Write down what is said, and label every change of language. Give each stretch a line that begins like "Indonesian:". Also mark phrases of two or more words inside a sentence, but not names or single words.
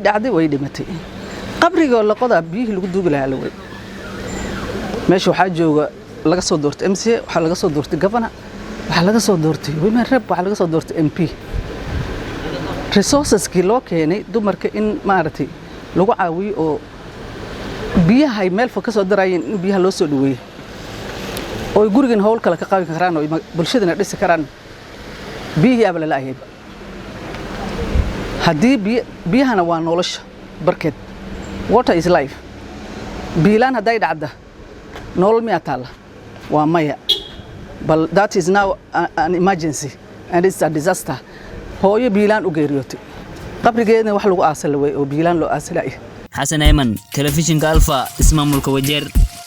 Somali: dhacday way dhimatay qabriga la qodaa biyihii lagu duugi lahaa la way meesha waxaa jooga laga soo doortay MCA waxa laga soo doortay governor waxa laga soo doortay
English: women rep
Somali: waxa laga soo doortay MP resources ki loo keenay dumarka in maartay lagu caawiyo oo biyaha ay meel fog ka soo darayeen in biyaha loo soo dhaweeyo oo gurigan hawl kale ka qaban karaan oo bulshadana dhisi karaan biyaha abla laahay hadii biyahana waa nolosha barkeed
English: water is life
Somali: biilaan haday dhacda nolol miya taala waa maya
English: but that is now an emergency and it's a disaster
Somali: hooyo biilaan u geeriyootay qabrigeedna wax lagu aasalay oo biilaan loo aasalay Xasan Ayman telefishinka Alfa ismaamulka Wajeer